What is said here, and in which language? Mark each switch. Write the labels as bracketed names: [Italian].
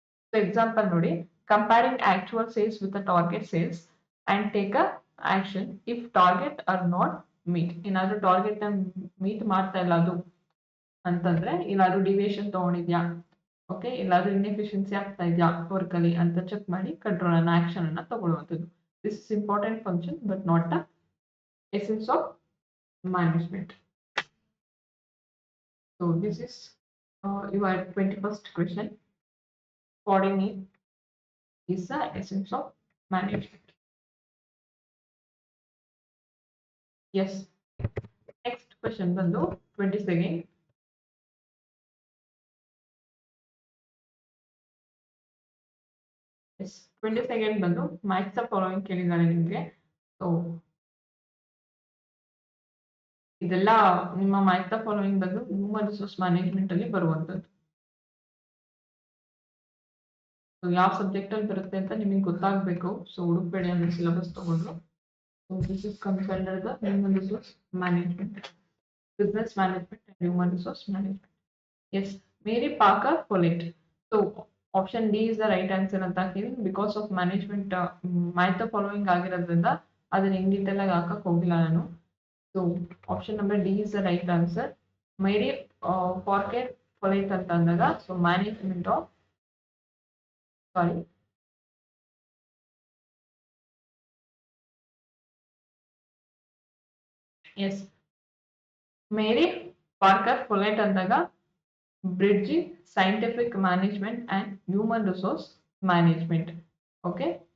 [Kannada] So example ನೋಡಿ, [English] Comparing actual sales with the target sales and take a action if target are not meet. [Kannada] ಏನಾದ್ರೂ target ನ meet ಮಾಡ್ತಾ ಇಲ್ಲ ಅದು ಅಂತಂದ್ರೆ, ಇಲ್ಲಾದ್ರೂ ಡಿವಿಯೇಷನ್ ತಗೊಂಡಿದ್ಯಾ, ಓಕೆ, ಇಲ್ಲಾದ್ರೂ ಇನ್ಎಫಿಷಿಯನ್ಸಿ ಆಗ್ತಾ ಇದೆಯಾ ವರ್ಕ್ ಅಲ್ಲಿ ಅಂತ ಚೆಕ್ ಮಾಡಿ ಕಂಟ್ರೋಲ್ ಅನ್ನ ಆಕ್ಷನ್ ಅನ್ನ ತಗೊಳ್ಳುವಂಥದ್ದು. [English] This is important function but not the essence of management. So this is your 21st question. Coordinate is the essence of management. Yes. Next question ಬಂದು 22nd. Yes. 22nd ಬಂದು match the following [Kannada] ಕೇಳಿದ್ದಾರೆ ನಿಮಗೆ. So ಇದೆಲ್ಲ ನಿಮ್ಮ match the following ಬಂದು human resource management ಅಲ್ಲಿ ಬರುವಂತದ್ದು. So ಯಾವ ಸಬ್ಜೆಕ್ಟ್ ಅಲ್ಲಿ ಬರುತ್ತೆ ಅಂತ ನಿಮಗೆ ಗೊತ್ತಾಗಬೇಕು. ಸೊ ಹುಡುಕ್ಬೇಡಿ ಅಂದ್ರೆ ಸಿಲೆಬಸ್ ತಗೊಂಡ್ರು. [English] So this is comes under the human resource management, business management and human resource management. Yes, Mary Parker Follett. So option D is the right answer [Kannada] ಅಂತ ಹಾಕಿದೀನಿ. ಬಿಕಾಸ್ ಆಫ್ ಮ್ಯಾನೇಜ್ಮೆಂಟ್ ಮಾಹಿತಿ following ಆಗಿರೋದ್ರಿಂದ ಅದನ್ನ in detail ಆಗಿ ಹಾಕಕ್ ಹೋಗಿಲ್ಲ ನಾನು. [English] So option number D is the right answer. Mary Parker Follett ಅಂತ ಅಂದಾಗ so management of sorry yes Mary Parker Follett ಅಂದಾಗ bridging scientific management and human resource management. Okay.